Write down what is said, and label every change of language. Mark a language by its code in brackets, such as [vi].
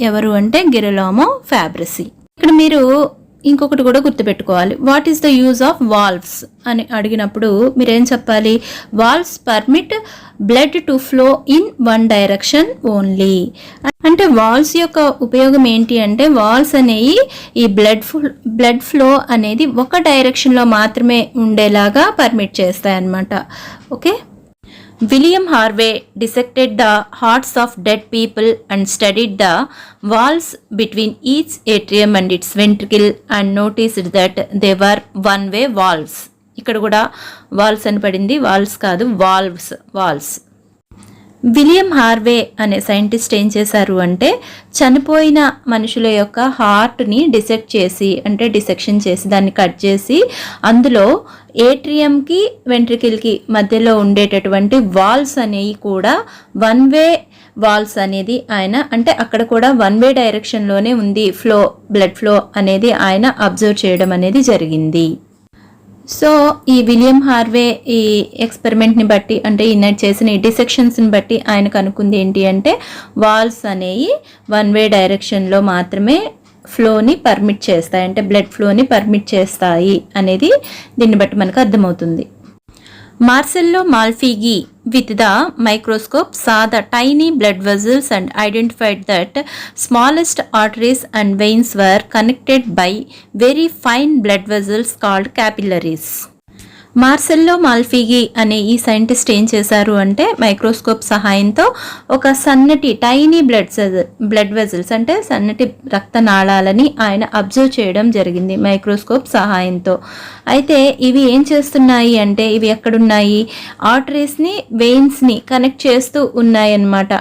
[te] ఎవరు అంటే గిరలామో ఫ్యాబ్రసి. ఇక్కడ మీరు ఇంకొకటి కూడా గుర్తుపెట్టుకోవాలి, [en] what is the use of valves [te] అని అడిగినప్పుడు మీరేం చెప్పాలి, [en] Valves permit blood to flow in one direction only. [te] అంటే వాల్వ్స్ యొక్క ఉపయోగం ఏంటి అంటే, వాల్వ్స్ అనేవి ఈ బ్లడ్ ఫ్లో అనేది ఒక డైరెక్షన్లో మాత్రమే ఉండేలాగా పర్మిట్ చేస్తాయి అన్నమాట. Okay. [en] William Harvey dissected the hearts of dead people and studied the walls between each atrium and its ventricle and noticed that they were one-way valves. [te] ఇక్కడ కూడా వాల్వ్స్ అని పడింది, వాల్వ్స్ కాదు, వాల్వ్స్. విలియం హార్వే అనే scientist ఏం చేశారు అంటే, చనిపోయిన మనుషుల యొక్క హార్ట్ని డిసెక్షన్ చేసి దాన్ని కట్ చేసి అందులో ఏట్రియంకి వెంట్రికిల్కి మధ్యలో ఉండేటటువంటి వాల్వ్స్ అనేవి కూడా వన్ వే వాల్వ్స్ అనేది ఆయన, అంటే అక్కడ కూడా వన్ వే డైరెక్షన్లోనే ఉంది బ్లడ్ ఫ్లో అనేది ఆయన అబ్జర్వ్ చేయడం అనేది జరిగింది. సో ఈ విలియం హార్వే ఈ ఎక్స్పెరిమెంట్ని బట్టి, అంటే ఈయన చేసిన ఈ డిసెక్షన్స్ని బట్టి ఆయన కనుక్కుంది ఏంటి అంటే, వాల్వ్స్ అనేవి వన్ వే డైరెక్షన్లో మాత్రమే ఫ్లోని పర్మిట్ చేస్తాయి, అంటే బ్లడ్ ఫ్లోని పర్మిట్ చేస్తాయి అనేది దీన్ని బట్టి మనకు అర్థమవుతుంది. [en] Marcello Malpighi with the microscope saw the tiny blood vessels and identified that smallest arteries and veins were connected by very fine blood vessels called capillaries. [te] మార్సెల్లో మాల్ఫిగి అనే ఈ సైంటిస్ట్ ఏం చేశారు అంటే, మైక్రోస్కోప్ సహాయంతో ఒక సన్నటి టైనీ బ్లడ్ వెజల్స్ అంటే సన్నటి రక్తనాళాలని ఆయన అబ్జర్వ్ చేయడం జరిగింది మైక్రోస్కోప్ సహాయంతో. అయితే ఇవి ఏం చేస్తున్నాయి అంటే, ఇవి ఎక్కడున్నాయి, ఆర్టరీస్ని వెయిన్స్ని కనెక్ట్ చేస్తూ ఉన్నాయి అన్నమాట.